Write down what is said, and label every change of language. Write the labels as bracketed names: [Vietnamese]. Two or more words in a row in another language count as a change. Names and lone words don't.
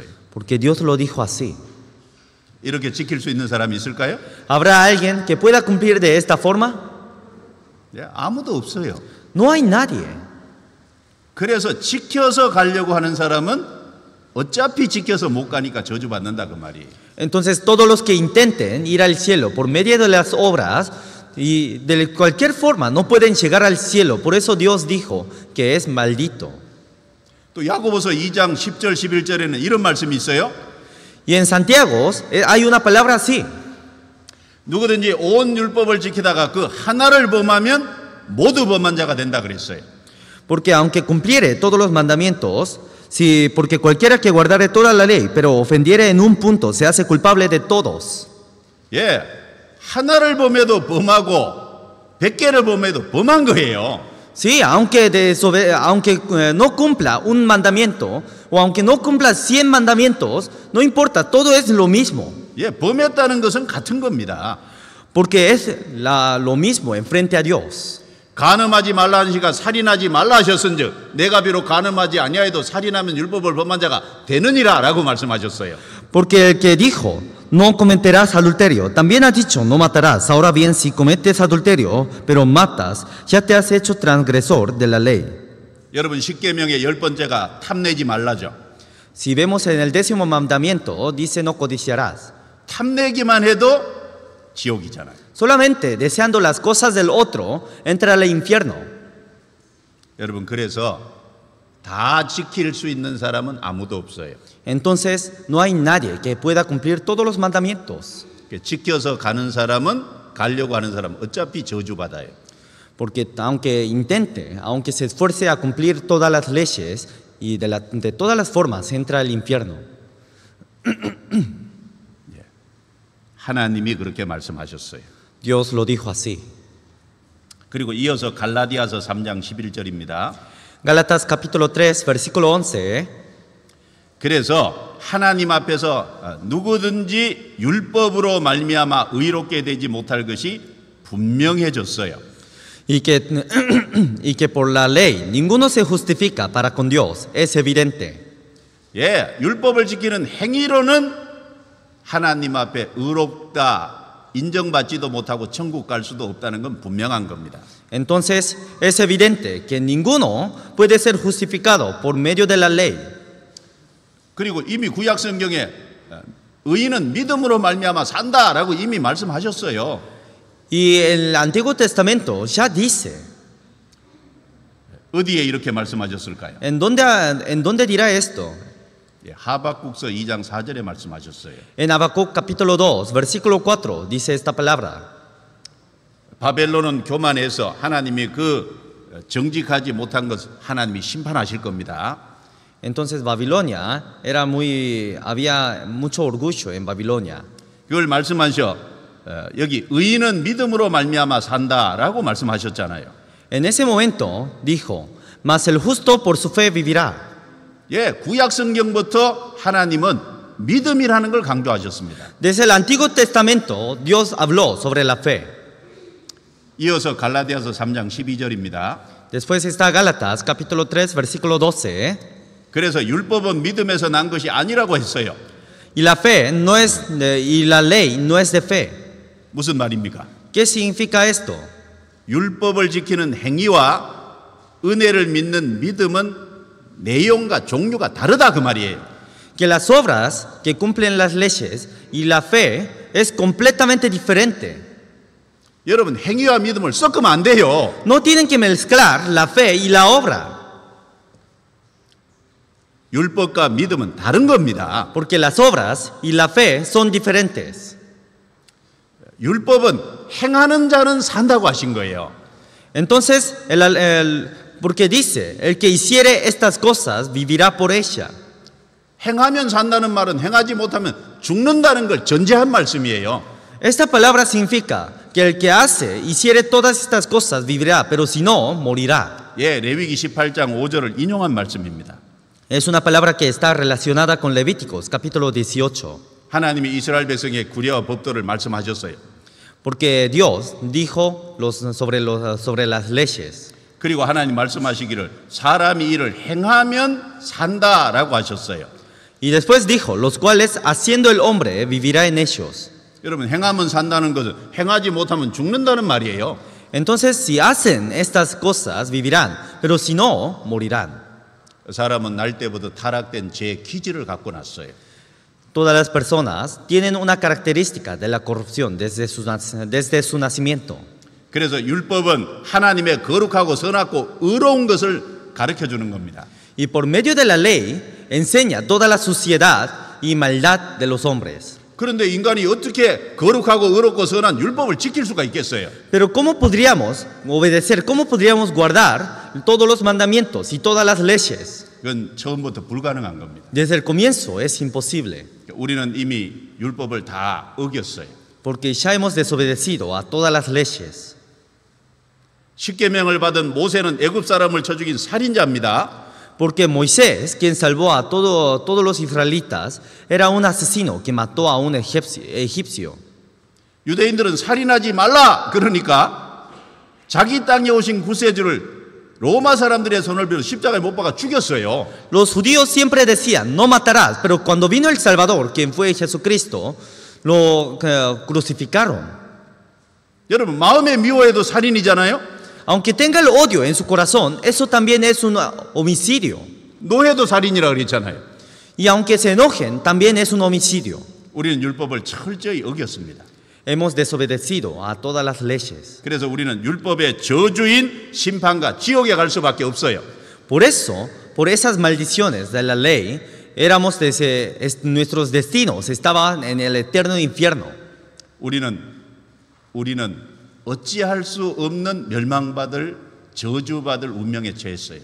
[Spanish] Porque Dios lo dijo así. [Korean] 이렇게 지킬 수 있는 사람이 있을까요? [Spanish] ¿Habrá alguien que pueda cumplir de esta forma? [Korean] 예, 아무도 없어요. [Spanish] No hay nadie. [Korean] 그래서 지켜서 가려고 하는 사람은 어차피 지켜서 못 가니까 저주받는다 그 말이에요. [Spanish] Entonces, todos los que intenten ir al cielo por medio de las obras y de cualquier forma no pueden llegar al cielo. Por eso Dios dijo que es maldito. [Korean] 또 야고보서 2장 10절 11절에는 이런 말씀이 있어요. [Spanish] Y en Santiago hay una palabra así. [Korean] 누구든지 온 율법을 지키다가 그 하나를 범하면 모두 범한 자가 된다 그랬어요. [Spanish] Porque aunque cumpliere todos los mandamientos, porque cualquiera que guardare toda la ley, pero ofendiere en un punto, se hace culpable de todos. [Korean] 예, 하나를 범해도 범하고 100개를 범해도 범한 거예요. [Spanish] Sí, aunque no cumpla un mandamiento o aunque no cumpla 100 mandamientos, no importa, todo es lo mismo. [Korean] 예, 범했다는 것은 같은 겁니다. [Spanish] Porque es lo mismo enfrente a Dios. [Korean] 간음하지 말라 하시니까 살인하지 말라 하셨은즉 내가 비록 간음하지 아니하여도 살인하면 율법을 범한 자가 되느니라 라고 말씀하셨어요. [Spanish] Porque el que dijo, no cometerás adulterio, también ha dicho, no matarás. Ahora bien, si cometes adulterio, pero matas, ya te has hecho transgresor de la ley. [Korean] 여러분, 십계명의 10번째가 탐내지 말라죠. [Spanish] Si vemos en el 10º mandamiento, dice no codiciarás. [Korean] 탐내기만 해도 지옥이잖아요. [Spanish] Solamente deseando las cosas del otro, entra al infierno. [Korean] 여러분, 그래서 다 지킬 수 있는 사람은 아무도 없어요. [Spanish] Entonces, no hay nadie que pueda cumplir todos los mandamientos. [Korean] 지켜서 가는 사람은, 가려고 하는 사람은 어차피 저주받아요. [Spanish] Porque aunque intente, aunque se esfuerce a cumplir todas las leyes y de todas las formas, entra al infierno. [Korean] 하나님이 그렇게 말씀하셨어요. [Spanish] Dios lo dijo así. [Korean] 그리고 이어서 갈라디아서 3장 11절입니다. [Spanish] Gálatas capítulo 3, versículo 11. [Korean] 그래서 하나님 앞에서 누구든지 율법으로 말미암아 의롭게 되지 못할 것이 분명해졌어요. [Spanish] Y que por la ley ninguno se justifica para con Dios, es evidente. [Korean] 예, 율법을 지키는 행위로는 하나님 앞에 의롭다 인정받지도 못하고 천국 갈 수도 없다는 건 분명한 겁니다. [Spanish] Entonces es evidente que ninguno puede ser justificado por medio de la ley. [Korean] 그리고 이미 구약 성경에 의인은 믿음으로 말미암아 산다라고 이미 말씀하셨어요. [Spanish] Y el Antiguo Testamento ya dice. [Korean] 어디에 이렇게 말씀하셨을까요? [Spanish] ¿En dónde dirá esto? [Korean] 예, 하박국서 2장 4절에 말씀하셨어요. [Spanish] En Habacuc capítulo 2, versículo 4 dice esta palabra. [Korean] 바벨론은 교만해서 하나님이 그 정직하지 못한 것 하나님이 심판하실 겁니다. [Spanish] Entonces Babilonia había mucho orgullo en Babilonia. [Korean] 그걸 말씀하셔. 여기 의인은 믿음으로 말미암아 산다라고 말씀하셨잖아요. [Spanish] En ese momento dijo, mas el justo por su fe vivirá. [Korean] 예, 구약 성경부터 하나님은 믿음이라는 걸 강조하셨습니다. [Spanish] Desde el Antiguo Testamento Dios habló sobre la fe. [Korean] 이어서 갈라디아서 3장 12절입니다. [Spanish] Después está Gálatas capítulo 3 versículo 12. [Korean] 그래서 율법은 믿음에서 난 것이 아니라고 했어요. [Spanish] Y la ley no es de fe. [Korean] 무슨 말입니까? [Spanish] ¿Qué significa esto? [Korean] 율법을 지키는 행위와 은혜를 믿는 믿음은 내용과 종류가 다르다 그 말이에요. [Spanish] Que las obras que cumplen las leyes y la fe es completamente diferente. [Korean] 여러분, 행위와 믿음을 섞으면 안 돼요. [Spanish] No tienen que mezclar la fe y la obra. [Korean] 율법과 믿음은 다른 겁니다. [Spanish] Porque las obras y la fe son diferentes. [Korean] 율법은 행하는 자는 산다고 하신 거예요. [Spanish] Entonces, porque dice, el que hiciere estas cosas vivirá por ella. [Korean] 행하면 산다는 말은 행하지 못하면 죽는다는 걸 전제한 말씀이에요. [Spanish] Esta palabra significa que el que hiciere todas estas cosas vivirá, pero si no, morirá. [Korean] 예, 레위기 18장 5절을 인용한 말씀입니다. [Spanish] Es una palabra que está relacionada con Levíticos, capítulo 18. [Korean] 하나님이 이스라엘 백성의 구례와 법도를 말씀하셨어요. [Spanish] Porque Dios dijo sobre las leyes. [Korean] 그리고 하나님 말씀하시기를 사람이 이를 행하면 산다라고 하셨어요. [Spanish] Y después dijo, los cuales haciendo el hombre vivirá en ellos. [Korean] 여러분, 행하면 산다는 것은 행하지 못하면 죽는다는 말이에요. [Spanish] Entonces, si hacen estas cosas, vivirán, pero si no, morirán. [Korean] 사람은 날 때부터 타락된 죄의 기질을 갖고 났어요. [Spanish] Todas las personas tienen una característica de la corrupción desde su nacimiento. [Korean] 그래서 율법은 하나님의 거룩하고 선하고 의로운 것을 가르쳐 주는 겁니다. [Spanish] Y por medio de la ley enseña toda la suciedad y maldad de los hombres. [Korean] 그런데 인간이 어떻게 거룩하고 의롭고 선한 율법을 지킬 수가 있겠어요? [Spanish] Pero ¿cómo podríamos obedecer, cómo podríamos guardar todos los mandamientos y todas las leyes? [Korean] 그건 처음부터 불가능한 겁니다. [Spanish] Desde el comienzo es imposible. [Korean] 우리는 이미 율법을 다 어겼어요. [Spanish] Porque ya hemos desobedecido a todas las leyes. [Korean] 십계명을 받은 모세는 애굽 사람을 쳐 죽인 살인자입니다. [Spanish] Porque Moisés, quien salvó a todos los israelitas, era un asesino que mató a un egipcio. [Korean] 유대인들은 살인하지 말라 그러니까 자기 땅에 오신 구세주를 로마 사람들의 손을 빌어 십자가에 못 박아 죽였어요. [Spanish] Los judíos siempre decían, no matarás, pero cuando vino el Salvador, quien fue Jesucristo, lo crucificaron. [Korean] 여러분 마음에 미워해도 살인이잖아요. [Spanish] Aunque tenga el odio en su corazón, eso también es un homicidio. [Korean] 노해도 살인이라고 그랬잖아요. [Spanish] Y aunque se enojen, también es un homicidio. [Korean] 우리는 율법을 철저히 어겼습니다. [Spanish] Hemos desobedecido a todas las leyes. [Korean] 그래서 우리는 율법의 저주인 심판과 지옥에 갈 수밖에 없어요. [Spanish] Por eso, por esas maldiciones de la ley, nuestros destinos estaban en el eterno infierno. [Korean] 우리는 어찌할 수 없는 멸망받을 저주받을 운명에 처했어요.